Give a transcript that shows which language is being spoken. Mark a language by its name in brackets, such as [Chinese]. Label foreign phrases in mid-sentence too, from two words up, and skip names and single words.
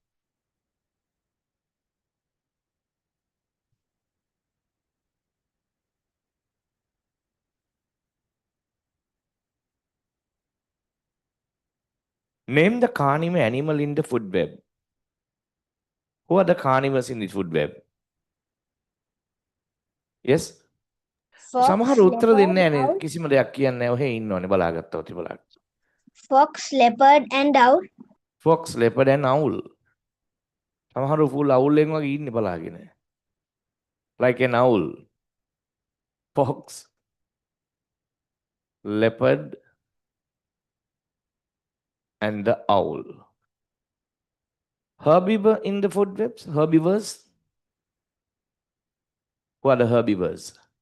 [English] Name the carnivore animal in the food web. Who are the carnivores in the food web? Yes? Fox, [Sinhala] සමහර උත්තර [English] leopard, [Sinhala] දෙන්නේ නැහැ [English] owl. [Sinhala] කිසිම දෙයක් කියන්නේ නැහැ. ඔහේ ඉන්නවනේ බලාගත්තා ඔති බලන්න. [English] Fox, leopard, and owl. Fox, leopard and owl. [Sinhala] සමහර full owl එකෙන් වගේ ඉන්නේ බලාගෙන. [English] Like an owl. Fox, leopard and the owl. Herbivore in the food webs? Herbivores? Who are the herbivores?